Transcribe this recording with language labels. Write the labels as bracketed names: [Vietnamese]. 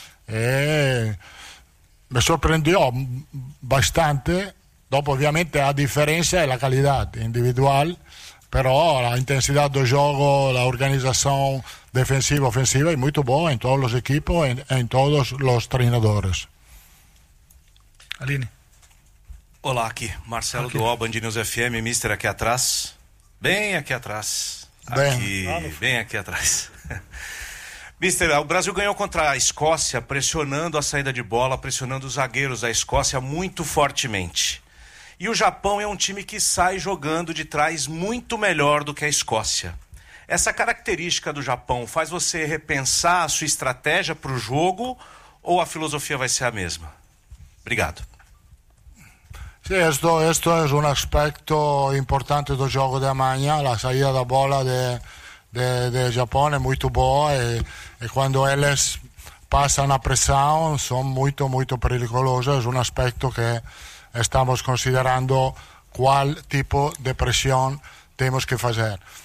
[Italian] Mi sorprendeva abbastanza, dopo ovviamente la differenza è la qualità individuale, però l'intensità del gioco, l'organizzazione difensiva e offensiva è molto buona in tutti gli equipi e in tutti gli allenatori. [Portuguese] Aline. Olá, aqui Marcelo do Oba, Band News FM, mister aqui atrás, bem aqui atrás. Bem aqui atrás. Mister, o Brasil ganhou contra a Escócia pressionando a saída de bola, pressionando os zagueiros da Escócia muito fortemente. E o Japão é um time que sai jogando de trás muito melhor do que a Escócia. Essa característica do Japão faz você repensar a sua estratégia para o jogo ou a filosofia vai ser a mesma? Obrigado. [Italian] Sì, questo è un aspetto importante del gioco di Amagna, la salita da bola del Giappone è molto buona e quando Ellis passa una pressione sono molto molto pericolose, è un aspetto che stiamo considerando qual tipo di pressione abbiamo che fare.